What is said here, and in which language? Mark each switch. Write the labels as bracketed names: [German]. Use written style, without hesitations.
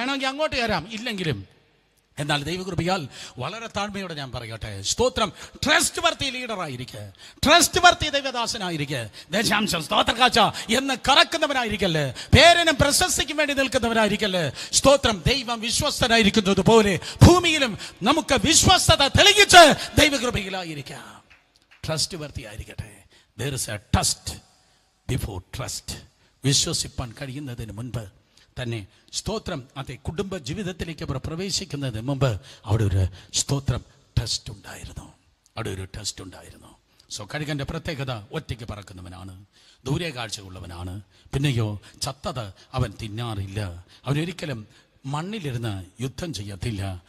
[Malayalam] വേണമെങ്കിൽ അങ്ങോട്ട് തരാം, ഇല്ലെങ്കിലും. എന്നാൽ ദൈവകൃപയാൽ വളരെ താഴ്മയോടെ ഞാൻ പറയട്ടെ, സ്തോത്രം, ട്രസ്റ്റ് വർത്തി ലീഡറായിരിക്കുക, ട്രസ്റ്റ് വർത്തി ദൈവദാസനായിരിക്കുക. ദശാംശം സ്തോത്രകാച്ച എന്ന് കറക്കുന്നവനായിരിക്കല്ലേ, പേരിനും പ്രശസ്തിക്കും വേണ്ടി നിൽക്കുന്നവനായിരിക്കല്ലേ. സ്തോത്രം. ദൈവം വിശ്വസ്തനായിരിക്കുന്നത് പോലെ ഭൂമിയിലും നമുക്ക് വിശ്വസ്തത തെളിയിച്ച് ദൈവകൃപയിലായിരിക്കാം. ട്രസ്റ്റ് വർത്തി ആയിരിക്കട്ടെ. [English] There is a trust before trust. [Malayalam] വിശ്വസിപ്പാൻ കഴിയുന്നതിന് മുൻപ് തന്നെ സ്തോത്രം, അതെ, കുടുംബ ജീവിതത്തിലേക്ക് അവർ പ്രവേശിക്കുന്നതിന് മുമ്പ് അവിടെ ഒരു സ്തോത്രം ടെസ്റ്റ് ഉണ്ടായിരുന്നു. അവിടെ ഒരു ടെസ്റ്റ് ഉണ്ടായിരുന്നു. സോ കഴുകന്റെ പ്രത്യേകത ഒറ്റയ്ക്ക് പറക്കുന്നവനാണ്, ദൂരെ കാഴ്ചയുള്ളവനാണ്. പിന്നെയോ ചത്തത് അവൻ തിന്നാറില്ല. അവനൊരിക്കലും മണ്ണിലിരുന്ന് യുദ്ധം ചെയ്യത്തില്ല.